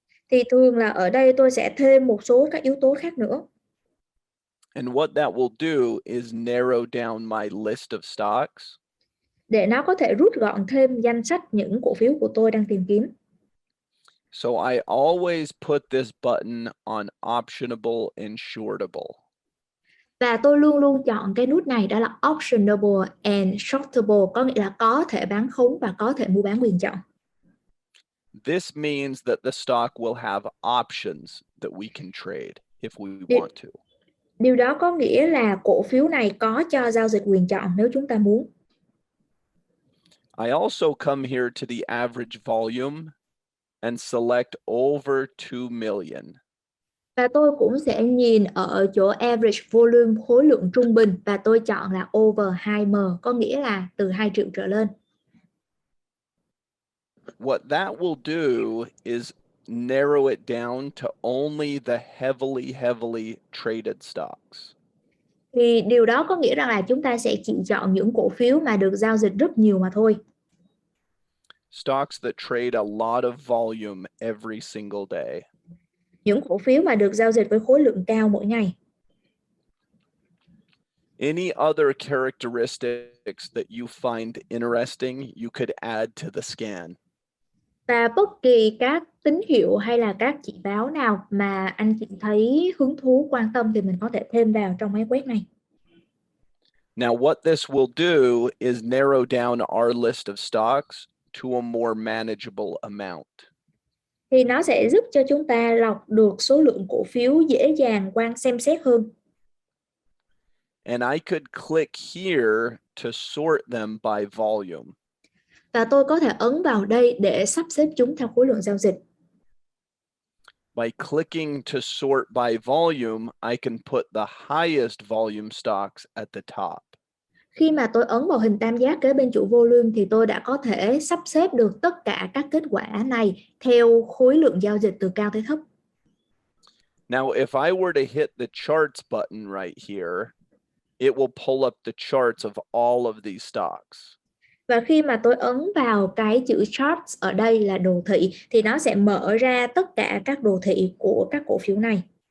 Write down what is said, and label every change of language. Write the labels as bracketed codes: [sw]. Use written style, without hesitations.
[vi] Thì thường là ở đây tôi sẽ thêm một số các yếu tố khác nữa. [en] And what that will do is narrow down my list of stocks. [vi] Để nó có thể rút gọn thêm danh sách những cổ phiếu của tôi đang tìm kiếm. [en] So I always put this button on optionable and shortable. [vi] Và tôi luôn luôn chọn cái nút này, đó là [en] optionable and shortable, [vi] có nghĩa là có thể bán khống và có thể mua bán quyền chọn. [en] This means that the stock will have options that we can trade if we [vi] Điều, [en] want to. [vi] điều đó có nghĩa là cổ phiếu này có cho giao dịch quyền chọn nếu chúng ta muốn. [en] I also come here to the average volume and select over 2 million. [vi] Và tôi cũng sẽ nhìn ở chỗ average volume, khối lượng trung bình, và tôi chọn là [en] over 2M, [vi] có nghĩa là từ 2 triệu trở lên. [en] What that will do is narrow it down to only the heavily traded stocks. [vi] Thì điều đó có nghĩa rằng là chúng ta sẽ chỉ chọn những cổ phiếu mà được giao dịch rất nhiều mà thôi. [en] Stocks that trade a lot of volume every single day. [vi] Những cổ phiếu mà được giao dịch với khối lượng cao mỗi ngày. [en] Any other characteristics that you find interesting, you could add to the scan. [vi] Và bất kỳ các tín hiệu hay là các chỉ báo nào mà anh chị thấy hứng thú, quan tâm thì mình có thể thêm vào trong máy quét này. [en] Now what this will do is narrow down our list of stocks to a more manageable amount. [vi] Thì nó sẽ giúp cho chúng ta lọc được số lượng cổ phiếu dễ dàng xem xét hơn. [en] And I could click here to sort them by volume. [vi] Và tôi có thể ấn vào đây để sắp xếp chúng theo khối lượng giao dịch. [en] By clicking to sort by volume, I can put the highest volume stocks at the top. [vi] Khi mà tôi ấn vào hình tam giác kế bên chuỗi volume thì tôi đã có thể sắp xếp được tất cả các kết quả này theo khối lượng giao dịch từ cao tới thấp. [en] Now, if I were to hit the charts button right here, it will pull up the charts of all of these stocks. [vi] Và khi mà tôi ấn vào cái chữ charts ở đây là đồ thị thì nó sẽ mở ra tất cả các đồ thị của các cổ phiếu này.